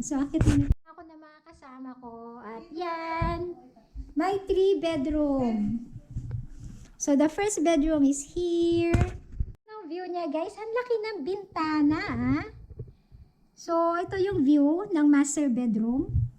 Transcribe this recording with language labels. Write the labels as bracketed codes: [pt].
[tl] So, akit na ako na mga kasama ko. At yan, may 3 bedroom. [en] So, the first bedroom is here. [tl] Ang view niya guys, ang laki ng bintana, ah. So, ito yung view ng master bedroom.